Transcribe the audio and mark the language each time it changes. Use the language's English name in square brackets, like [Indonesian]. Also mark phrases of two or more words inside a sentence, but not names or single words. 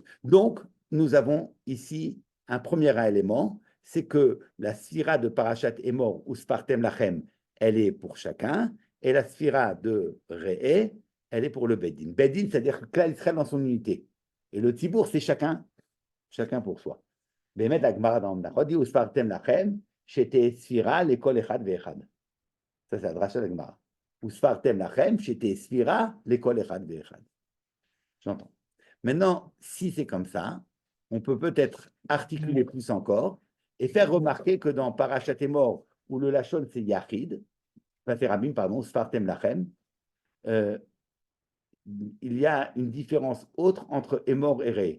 [French] Donc, nous avons ici un premier élément, c'est que la sphira de Parashat Emor ou [Hebrew] ספרתם לכם, [French] elle est pour chacun, et la sphira de Re'e, elle est pour le Bedin. Bedin, c'est-à-dire que là, il serait dans son unité. Et le Tibour, c'est chacun pour soi. [Hebrew] באמת הגמרא דאמר, הודיעו וספרתם לכם שתהיה ספירה לכל אחד ואחד. [French] Ça, c'est la dracha de la Gemara. [Hebrew] וספרתם לכם שתהיה ספירה לכל אחד ואחד. [French] J'entends. Maintenant, si c'est comme ça, on peut peut-être articuler plus encore et faire remarquer que dans Parashat Emor, où le Lachon c'est Yachid, c'est Rabim, pardon, [Hebrew] ספרתם לכם, [French] il y a une différence autre entre Emor et Ré.